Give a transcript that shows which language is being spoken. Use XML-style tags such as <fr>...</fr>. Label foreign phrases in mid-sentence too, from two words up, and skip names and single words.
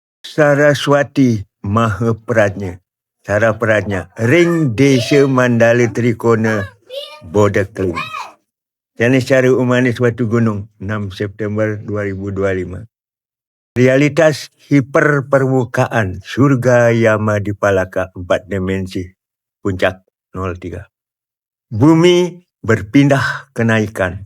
<id>Saraswati Maha Prajna, Sara Prajna, Ring Desa Mandala Trikona, Bodakling. Channel secara humanis Watu Gunung, 6 September 2025. Realitas hiperpermukaan surga Yama di Palaka 4 dimensi, puncak 03. Bumi berpindah kenaikan.</id>